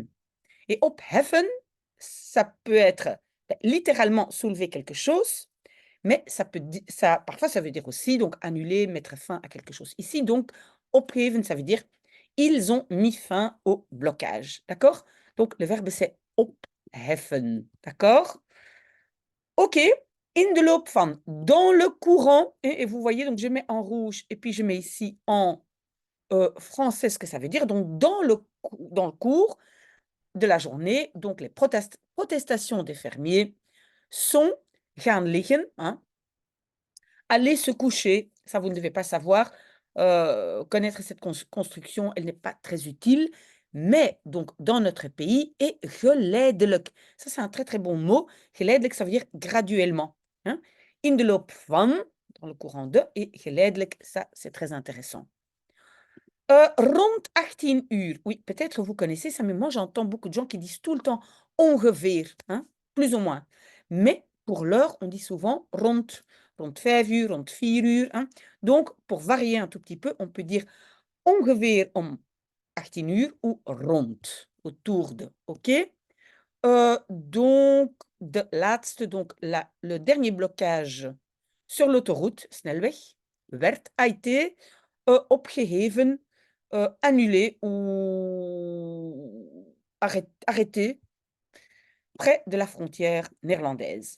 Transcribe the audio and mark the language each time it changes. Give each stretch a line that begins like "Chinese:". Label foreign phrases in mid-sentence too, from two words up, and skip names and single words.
French: Et opheffen, ça peut être littéralement soulever quelque chose, mais ça peut ça parfois ça veut dire aussi donc annuler, mettre fin à quelque chose. Ici donc, opgeven, ça veut dire: «Ils ont mis fin au blocage», d'accord? Donc le verbe c'est opheffen, d'accord?
Dutch: OK, in de loop van,
French: dans le courant et vous voyez donc je mets en rouge et puis je mets ici en, français ce que ça veut dire, donc dans le cours de la journée, donc les protestations des fermiers sont
Dutch: gaan liggen,
French: hein, aller se coucher. Ça, vous ne devez pas savoir. Connaître cette construction, elle n'est pas très utile. Mais donc, dans notre pays, et geleidelijk. Ça, c'est un très très bon mot. Geleidelijk, ça veut dire graduellement, hein.
Dutch: In de loop van,
French: dans le courant de, et geleidelijk, ça, c'est très intéressant.
Dutch: Rond 18 uur.
French: Oui, peut-être vous connaissez ça, mais moi j'entends beaucoup de gens qui disent tout le temps ongeveer, hein, plus ou moins. Mais pour l'heure, on dit souvent
Dutch: rond 5 uur, rond 4 uur,
French: hein. Donc, pour varier un tout petit peu, on peut dire
Dutch: ongeveer om 18 uur
French: ou rond, autour de, OK? Donc,
Dutch: de laatste,
French: donc le dernier blocage sur l'autoroute, snelweg, a été opgeheven, annulé ou arrêté près de la frontière néerlandaise.